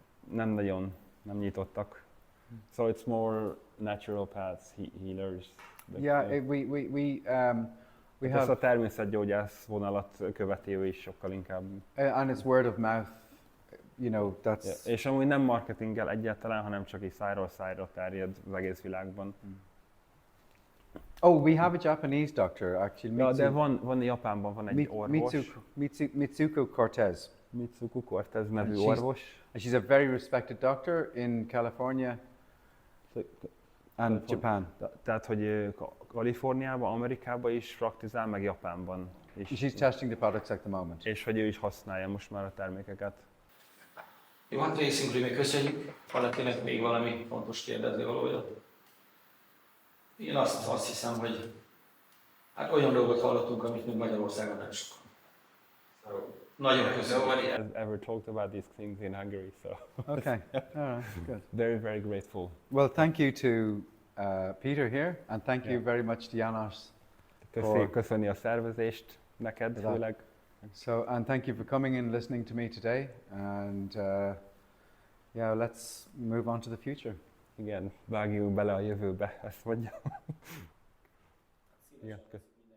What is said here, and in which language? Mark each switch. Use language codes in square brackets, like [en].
[hu] Nem nyitottak. [en] So it's more natural paths, healers. Yeah, we have. [hu] Ez a természetgyógyász vonalat követi ő is sokkal inkább. [en] And it's word of mouth. You know, that's. Yeah. [hu] És amúgy nem marketinggel egyáltalán, hanem csak így szájról szájra terjed az egész világban. [en] Oh, we have a Japanese doctor actually. [hu] Ja, de van Japánban van egy orvos. [en] Mitsuko Cortez. [hu] Mitsuko Cortez nevű orvos. [en] And she's a very respected doctor in California. And Japan. [hu] Tehát, hogy Kaliforniában, Amerikában is praktizál, meg Japánban is. [en] She's testing the products at the moment. [hu] És hogy ő is használja most már a termékeket. Jó, hát részünkről még köszönjük. Valakinek még valami fontos kérdezni valója? Én azt hiszem, hogy hát olyan dolgot hallottunk, amit még Magyarországon nem sokan. Nagyon köszönöm. [en] Has ever talked about these things in Hungary, so Okay, all right, good. very, very grateful. Well, thank you to Peter here, and thank you very much to Janos. [hu] Köszöni a szervezést neked [en] For that. [hu] főleg. [en] So, and thank you for coming and listening to me today. And yeah, let's move on to the future. [hu] Igen, vágjunk bele a jövőbe, ezt mondja. Igen, köszönöm.